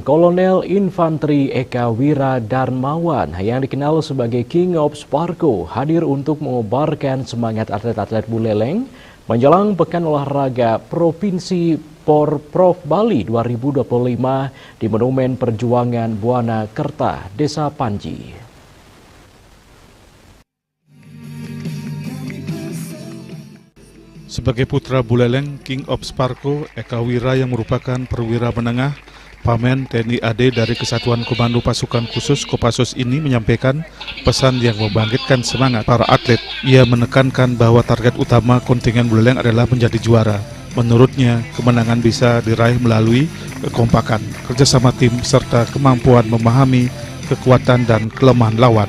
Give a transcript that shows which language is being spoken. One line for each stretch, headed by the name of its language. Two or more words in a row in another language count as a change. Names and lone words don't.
Indonesian: Kolonel Infanteri Eka Wira Darmawan yang dikenal sebagai King of Sparko hadir untuk mengobarkan semangat atlet-atlet Buleleng menjelang Pekan Olahraga Provinsi Porprov Bali 2025 di Monumen Perjuangan Buana Kerta, Desa Panji. Sebagai putra Buleleng, King of Sparko, Eka Wira yang merupakan perwira menengah Pamen TNI AD dari Kesatuan Komando Pasukan Khusus Kopassus ini menyampaikan pesan yang membangkitkan semangat para atlet. Ia menekankan bahwa target utama kontingen Buleleng adalah menjadi juara. Menurutnya, kemenangan bisa diraih melalui kekompakan, kerjasama tim, serta kemampuan memahami kekuatan dan kelemahan lawan.